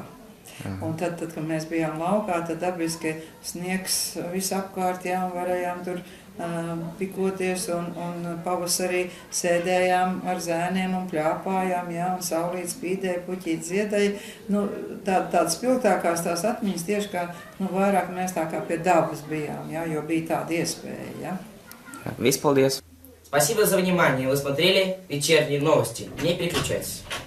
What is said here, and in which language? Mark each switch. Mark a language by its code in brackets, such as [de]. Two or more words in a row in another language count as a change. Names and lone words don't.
[lv] Un tad, kad mēs bijām laukā, tad dabiski sniegs visapkārt, jā, un varējām tur pikoties, un pavasarī sēdējām ar zēniem un pļāpājām, jā, un saulīt spīdēja, puķīt ziedēja. Nu, tādas spilgtākās tās atmiņas tieši kā, nu, vairāk mēs tā kā pie dabas bijām, jā, jo bija tāda iespēja, jā. Vispaldies! [ru] Спасибо за внимание. Вы смотрели вечерние новости. Не переключайтесь.